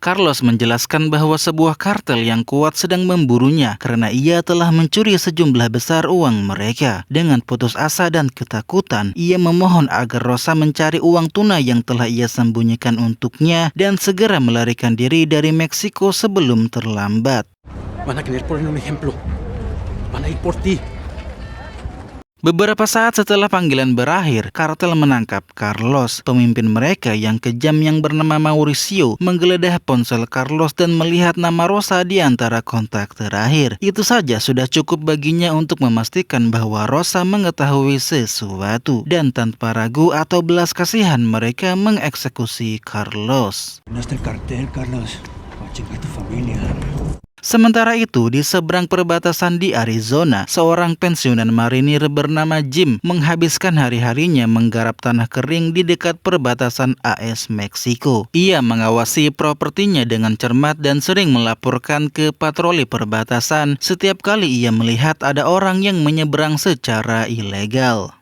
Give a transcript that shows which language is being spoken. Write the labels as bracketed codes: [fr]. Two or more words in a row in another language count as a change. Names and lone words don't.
[id] Carlos menjelaskan bahwa sebuah kartel yang kuat sedang memburunya karena ia telah mencuri sejumlah besar uang mereka. Dengan putus asa dan ketakutan, ia memohon agar Rosa mencari uang tunai yang telah ia sembunyikan untuknya dan segera melarikan diri dari Meksiko sebelum terlambat. [es] Van a querer poner un ejemplo. Van a ir por ti. [id] Beberapa saat setelah panggilan berakhir, kartel menangkap Carlos. Pemimpin mereka yang kejam yang bernama Mauricio menggeledah ponsel Carlos dan melihat nama Rosa di antara kontak terakhir. Itu saja sudah cukup baginya untuk memastikan bahwa Rosa mengetahui sesuatu. Dan tanpa ragu atau belas kasihan mereka mengeksekusi Carlos. [es] No está el cartel, Carlos. Va a chingar tu familia. [id] Sementara itu, di seberang perbatasan di Arizona, seorang pensiunan marinir bernama Jim menghabiskan hari-harinya menggarap tanah kering di dekat perbatasan AS Meksiko. Ia mengawasi propertinya dengan cermat dan sering melaporkan ke patroli perbatasan setiap kali ia melihat ada orang yang menyeberang secara ilegal.